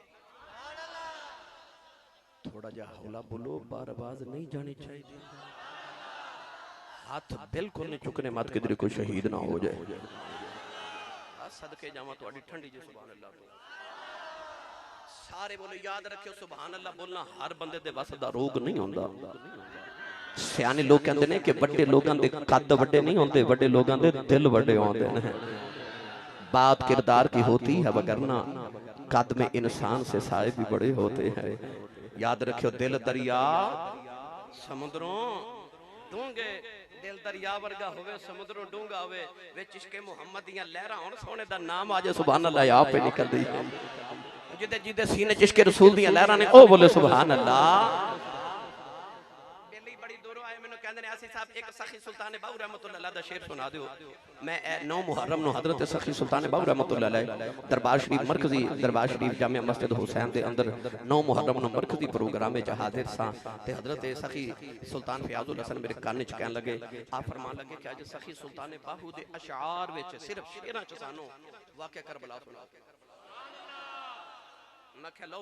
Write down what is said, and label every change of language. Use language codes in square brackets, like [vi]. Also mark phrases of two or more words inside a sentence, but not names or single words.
[pa] تھوڑا جا ہولا بولو بار آواز نہیں جانی چاہیے ہتھ بالکل نہیں چکنے مت کدھر کوئی شہید نا ہو جائے صدقے جاوا تہاڈی ٹھنڈی جی [ar] سبحان الله [pa] سارے بولو یاد رکھیو [ar] سبحان الله [pa] بولنا ہر بندے دے بس دا روگ نہیں ہوندا [ur] سیانے لوگ کہتے ہیں کہ بڑے لوگوں کے قد بڑے نہیں ہوتے بڑے لوگوں کے دل بڑے ہوتے ہیں بات کردار کی ہوتی ہے ورنہ قد میں انسان سے سائے بھی بڑے ہوتے ہیں [pa] یاد رکھیو دل دریا سمندروں ڈونگھے دل دریا ورگا ہووے سمندروں ڈونگھا ہووے وچ عشقے محمد دیاں لہراں ہون سونے دا نام آج [ar] سبحان الله [pa] آپ پے نکل دی جدے جدے سینے چ عشقے رسول دیاں لہراں نے او بولے [ar] سبحان الله [pa] ایک سخی سلطان باہو [ar] رحمة الله عليه [pa] دا شعر سنا دیو میں 9 محرم نو حضرت سخی سلطان باہو [ar] رحمة الله عليه [pa] دربار شریف مرکزی دربار شریف جامعہ مسجد حسین دے اندر 9 محرم نو مرکزی پروگرام میں حاضر سا تے حضرت سخی سلطان فیاض الحسن میرے کان چ کہن لگے آپ فرمان لگے کہ آج سخی سلطان باہو دے اشعار وچ صرف شعراں چ سانو واقعہ کربلا سنا میں کہ لو